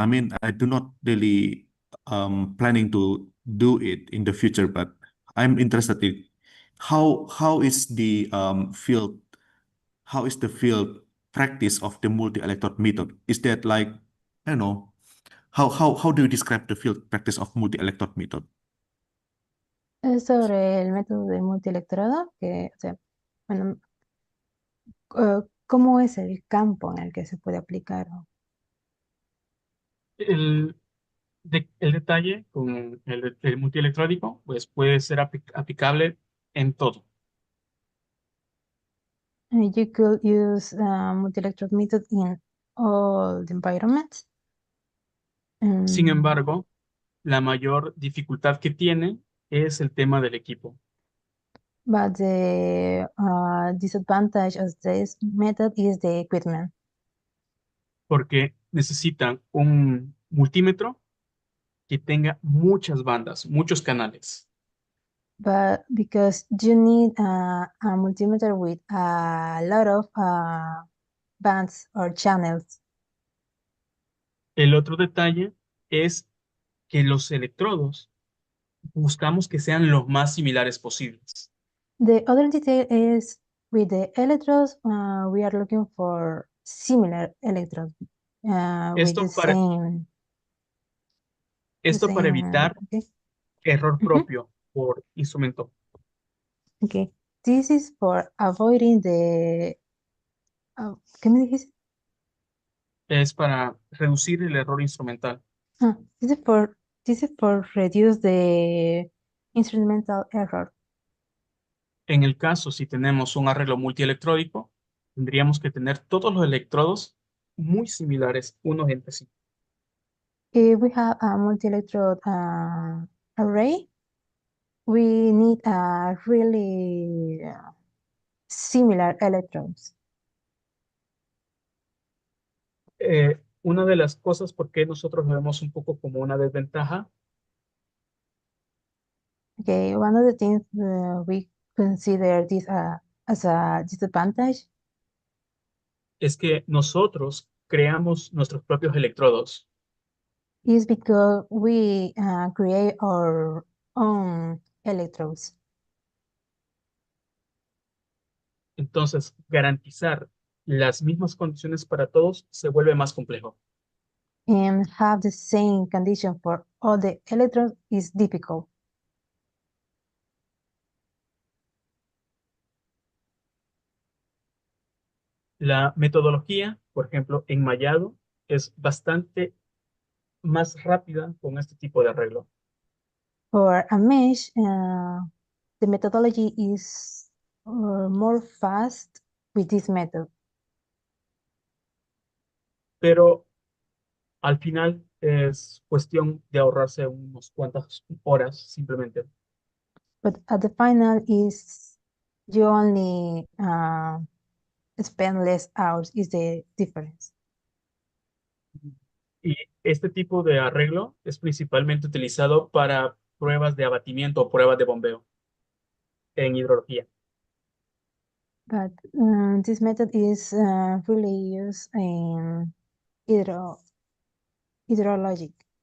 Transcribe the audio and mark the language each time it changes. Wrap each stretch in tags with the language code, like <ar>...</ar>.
<en>I mean, I do not really planning to do it in the future, but I'm interested in how is the field, how is the field practice of the multi-electrode method? Is that like, I don't know, how do you describe the field practice of multi-electrode method?</en> <es>Es sobre el método de multielectrodo, que, o sea, bueno, ¿cómo es el campo en el que se puede aplicar? El detalle con el multielectródico, pues puede ser aplicable en todo.</es> <en>You could use multi-electrode method in all the environments.</en> <es>Sin embargo, la mayor dificultad que tiene es el tema del equipo,</es> <en>But the disadvantage of this method is the equipment.</en> <es>porque necesitan un multímetro que tenga muchas bandas, muchos canales.</es> <en>But because you need a multimeter with a lot of bands or channels.</en> <es>El otro detalle es que los electrodos buscamos que sean los más similares posibles.</es> <en>The other detail is with the electrodes, we are looking for similar electrodes with</en> <es>Esto</es> <en>the</en> <es>para,</es> <en>same.</en> <es>esto para evitar</es> <en>Okay.</en> <es>error Mhm. propio por instrumento.</es> <en>Okay. This is for avoiding the.</en> <es>¿Qué me dijiste? Es para reducir el error instrumental.</es> <en>This is for reduce the instrumental error.</en> <es>En el caso, si tenemos un arreglo multielectródico, tendríamos que tener todos los electrodos muy similares unos entre sí.</es> <en>If we have a multi-electrode array, we need a really similar electrodes.</en> <es>Una de las cosas por qué nosotros lo vemos un poco como una desventaja</es> <en>Okay, one of the things we consider this as a disadvantage</en> <es>es que nosotros creamos nuestros propios electrodos.</es> <en>is because we create our own electrodes.</en> <es>Entonces, garantizar las mismas condiciones para todos se vuelve más complejo.</es> <en>And have the same condition for all the electrodes is difficult.</en> <es>La metodología, por ejemplo, enmayado, es bastante más rápida con este tipo de arreglo.</es> <en>For a mesh, the methodology is more fast with this method.</en> <es>Pero al final es cuestión de ahorrarse unos cuantas horas simplemente.</es> <en>But at the final is you only spend less hours is the difference.</en> <es>Y este tipo de arreglo es principalmente utilizado para pruebas de abatimiento o pruebas de bombeo en hidrología.</es> <en>But this method is really used in hydrologic.</en>